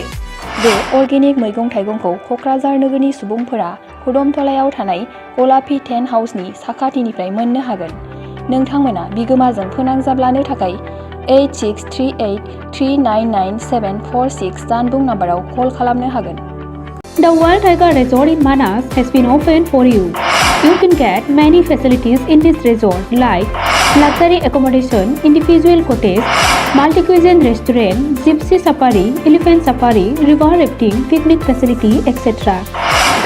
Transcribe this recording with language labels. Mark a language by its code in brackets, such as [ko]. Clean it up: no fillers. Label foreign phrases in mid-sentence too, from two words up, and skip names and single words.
[brx] बे अर्गेनिक मैगं थाइगंखौ क'क्राझार नोगोरनि सुबुंफोरा खदमथलायाव थानाय गलापी टेन्ट हाउसनि साखाथिनिफ्राय मोननो हागोन। नोंथांमोना बिगोमाजों फोनांजाब लानो थाखाय 8638399746 जानबुं नाम्बाराव कल खालामनो हागोन। [en] The Wild Tiger Resort in Manas has been opened for you. You can get many facilities in this resort like luxury accommodation, individual cottage, multi-cuisine restaurant, gypsy safari, elephant safari, river rafting, picnic facility, etc.